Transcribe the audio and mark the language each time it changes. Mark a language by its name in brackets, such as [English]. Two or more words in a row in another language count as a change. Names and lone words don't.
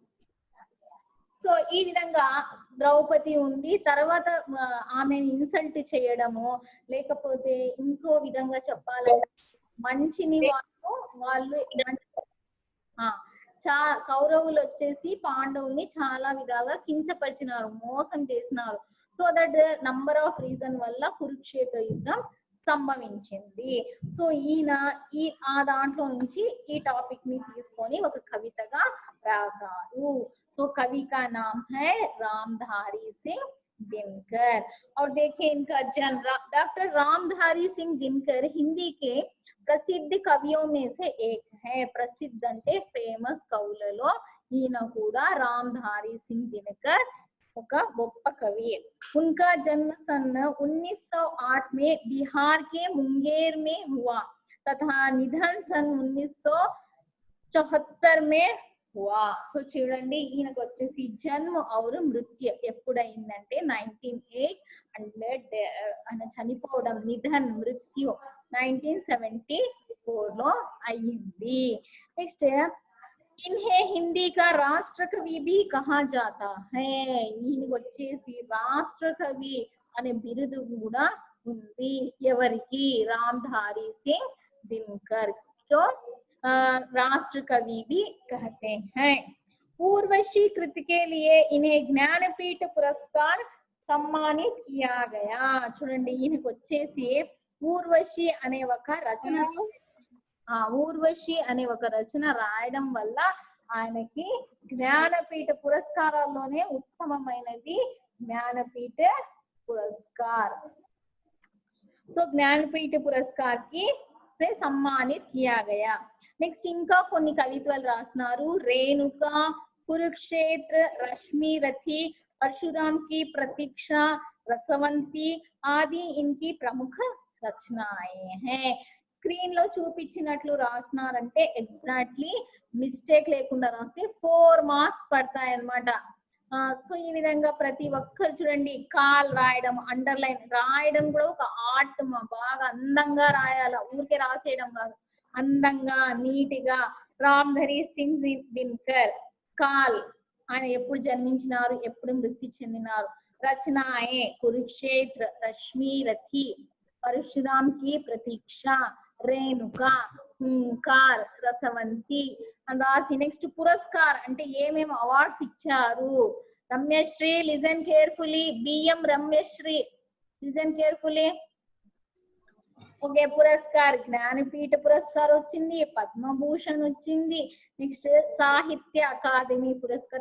[Telugu] సో ఈ విధంగా ద్రౌపది ఉంది, తర్వాత ఆమెను ఇన్సల్ట్ చేయడము, లేకపోతే ఇంకో విధంగా చెప్పాలంటే మంచిని వాళ్ళు కౌరవులు వచ్చేసి పాండవుల్ని చాలా విధాలుగా కించపరిచినారు, మోసం చేసినారు. సో [English] that number of reason [Telugu] వల్ల కురుక్షేత్ర యుద్ధం సంభవించింది. సో ఆ దాంట్లో నుంచి ఈ టాపిక్ ని తీసుకొని ఒక కవితగా రాశారు. [Hindi] సో कवि का नाम है रामधारी सिंह दिनकर. और देखिए इनका जन्म, डॉक्टर रामधारी सिंह दिनकर हिंदी के प्रसिद्ध कवियों में से एक है. [Telugu] प्रसिद्ध అంటే ఫేమస్ కవులలో ఈయన కూడా రామ్ధారీ సింగ్ దినకర్ ఒక గొప్ప కవి. [Hindi] उनका जन्म सन 1908 में बिहार के मुंगेर में हुआ तथा निधन सन 1974 में హువా. [Telugu] సో చూడండి ఈయనకు వచ్చేసి [Hindi] जन्म और मृत्यु [Telugu] ఎప్పుడైందంటే 1908 అండ్ ఆయన చనిపోవడం నిధన్ మృత్యు 1974 లో అయ్యింది. [Hindi] నెక్స్ట్ इन्हें हिंदी का राष्ट्र कवि भी कहा जाता है. [Telugu] ఈయనకు వచ్చేసి రాష్ట్ర కవి అనే బిరుదు కూడా ఉంది. ఎవరికి? [Hindi] रामधारी सिंह दिनकर को राष्ट्र कवि भी कहते हैं. उर्वशी कृति के लिए इन्हें ज्ञानपीठ पुरस्कार सम्मानित किया गया. [Telugu] చూడండి ఈయనకు వచ్చేసి ఊర్వశి అనే ఒక రచన ఊర్వశి అనే ఒక రచన రాయడం వల్ల ఆయనకి జ్ఞానపీఠ పురస్కారాల్లోనే ఉత్తమమైనది జ్ఞానపీఠ పురస్కార్. [Hindi] सो ज्ञानपीठ पुरस्कार कि सम्मानित किया गया. [Telugu] నెక్స్ట్ ఇంకా కొన్ని కవిత్వాలు రాసినారు. రేణుక, కురుక్షేత్ర, రశ్మి రథి, [Hindi] परशुराम की प्रतीक्षा, रसवंती आदि इनकी प्रमुख रचनाएं हैं. [Telugu] స్క్రీన్ లో చూపించినట్లు రాసినారంటే ఎగ్జాక్ట్లీ మిస్టేక్ లేకుండా రాస్తే 4 మార్క్స్ పడతాయి అన్నమాట. సో ఈ విధంగా ప్రతి ఒక్కరు చూడండి కాల్ రాయడం, అండర్లైన్ రాయడం కూడా ఒక ఆర్ట్. బాగా అందంగా రాయాల, ఊరికే రాసేయడం కాదు, అందంగా నీటిగా. రామ్ధరీ సింగ్ దినకర్ కాల్, ఆయన ఎప్పుడు జన్మించినారు, ఎప్పుడు మృతి చెందినారు. [Hindi] रचनाएं कुरुक्षेत्र, रश्मि रथी, [Telugu] परशुराम की प्रतीक्षा, रेणुका, हुंकार, रसवंती అని రాసి నెక్స్ట్ పురస్కార్ అంటే ఏమేమి అవార్డ్స్ ఇచ్చారు. రమ్యశ్రీ [English] listen carefully, [Telugu] బిఎం రమ్యశ్రీ [English] listen carefully. [Telugu] ఓకే పురస్కార్ జ్ఞానపీఠ పురస్కార్ వచ్చింది, పద్మభూషణ్ వచ్చింది, నెక్స్ట్ సాహిత్య అకాదమీ పురస్కార్.